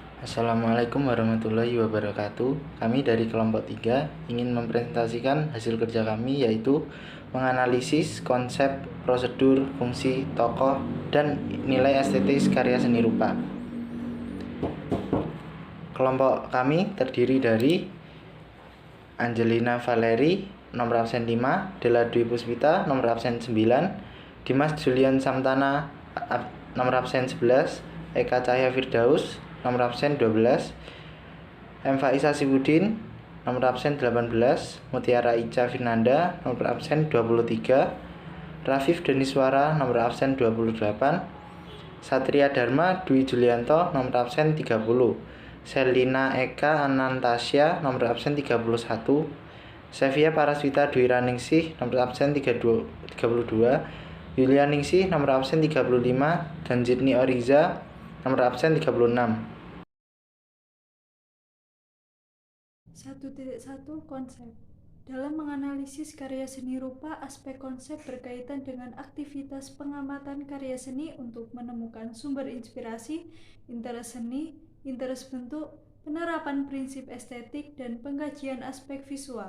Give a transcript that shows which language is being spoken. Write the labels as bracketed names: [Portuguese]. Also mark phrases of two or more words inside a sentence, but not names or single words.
[Arabic] السلام عليكم ورحمة الله وبركاته. [Indonesian] Kami dari kelompok 3 ingin mempresentasikan hasil kerja kami, yaitu menganalisis konsep, prosedur, fungsi, tokoh, dan nilai estetis karya seni rupa. Kelompok kami terdiri dari Angelina Valeri, nomor absen 5, Della Dwi Puspita, nomor absen 9, Dimas Julian Samtana, nomor absen 11, Eka Cahya Firdaus, nomor absen 12, M. Faiza Sibudin, nomor absen 18, Mutiara Ica Firnanda, nomor absen 23, Rafif Deniswara, nomor absen 28, Satria Dharma Dwi Julianto, nomor absen 30, Selina Eka Anantasya, nomor absen 31, Sevia Paraswita Dwi Raningsih, nomor absen 32, Yulia Ningsih, nomor absen 35, dan Jitni Oriza, nomor absen 36. 1.1 Konsep. Dalam menganalisis karya seni rupa, aspek konsep berkaitan dengan aktivitas pengamatan karya seni untuk menemukan sumber inspirasi, interest seni, interest bentuk, penerapan prinsip estetik, dan pengkajian aspek visual.